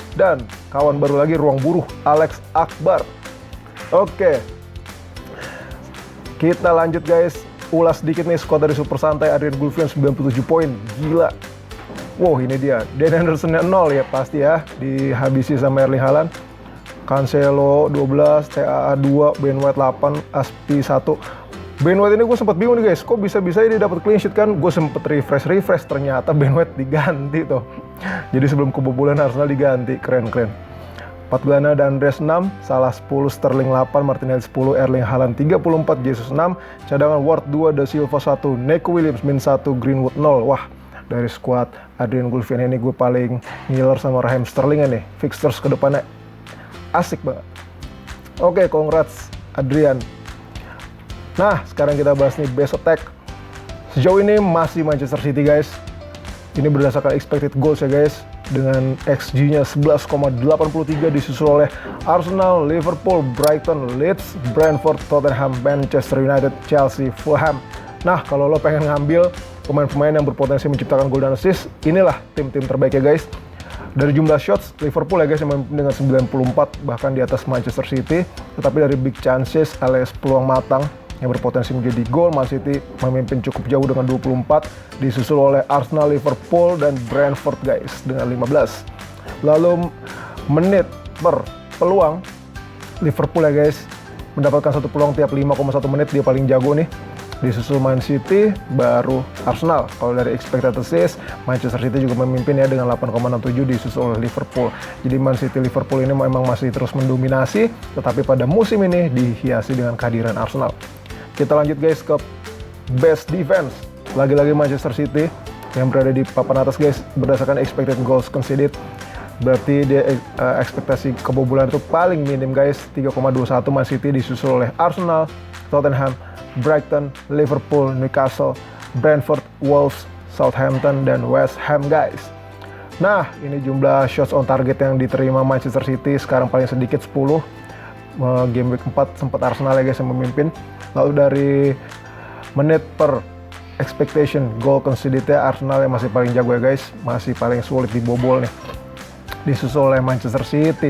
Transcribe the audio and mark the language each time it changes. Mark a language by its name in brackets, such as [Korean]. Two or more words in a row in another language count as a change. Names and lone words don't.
[Indonesian] Dan kawan baru lagi, Ruang Buruh, Alex Akbar. Oke, kita lanjut guys. Ulas sedikit nih squad dari Super Santai. Adrian Gulfian 97 poin, gila. Wow, ini dia. Dan Henderson 0 ya pasti ya, dihabisi sama Erling Haaland. Cancelo 12, TAA 2, Ben White 8, Aspi 1. Ben White ini gue sempat bingung nih guys, kok bisa-bisa dia dapat [English] clean sheet [Indonesian] kan? Gue sempet refresh, ternyata Ben White diganti tuh. Jadi sebelum kebobolan Arsenal diganti, keren-keren. 4 gelandang ada Andreas 6, Salah 10, Sterling 8, Martinelli 10, Erling Haaland 34, Jesus 6, cadangan Ward 2, Da Silva 1, Neco Williams min 1, Greenwood 0. Wah, dari squad Adrian Gulfian ini gue paling ngiler sama Raheem Sterling nih. Fixtures ke depannya asik banget. Oke, congrats Adrian. Nah, sekarang kita bahas nih [English] best attack. [Indonesian] Sejauh ini masih Manchester City guys. Ini berdasarkan [English] expected goals [Indonesian] ya guys, dengan XG-nya 11,83, disusul oleh Arsenal, Liverpool, Brighton, Leeds, Brentford, Tottenham, Manchester United, Chelsea, Fulham. Nah, kalau lo pengen ngambil pemain-pemain yang berpotensi menciptakan gol dan assist, inilah tim-tim terbaik ya guys. Dari jumlah shots, Liverpool ya guys yang memimpin dengan 94, bahkan di atas Manchester City. Tetapi dari [English] big chances [Indonesian] alias peluang matang yang berpotensi menjadi gol, Man City memimpin cukup jauh dengan 24, disusul oleh Arsenal, Liverpool, dan Brentford guys dengan 15. Lalu menit per peluang, Liverpool ya guys mendapatkan 1 peluang tiap 5,1 menit, dia paling jago nih. Disusul Man City, baru Arsenal. Kalau dari [English] expected assist, [Indonesian] Manchester City juga memimpin ya dengan 8,67, disusul oleh Liverpool. Jadi Man City, Liverpool ini memang masih terus mendominasi, tetapi pada musim ini dihiasi dengan kehadiran Arsenal. Kita lanjut guys ke [English] best defense. [Indonesian] Lagi-lagi Manchester City yang berada di papan atas guys, berdasarkan [English] expected goals conceded. [Indonesian] Berarti dia ekspektasi kebobolan itu paling minim guys, 3,21. Man City disusul oleh Arsenal, Tottenham, Brighton, Liverpool, Newcastle, Brentford, Wolves, Southampton, dan West Ham guys. Nah, ini jumlah [English] shots on target [Indonesian] yang diterima Manchester City sekarang paling sedikit 10. [English] Game week [Indonesian] 4 sempat Arsenal ya guys yang memimpin. Lalu dari menit per [English] expectation goal conceded [Indonesian] Arsenal yang masih paling jago ya guys, masih paling sulit dibobol nih, disusul oleh Manchester City.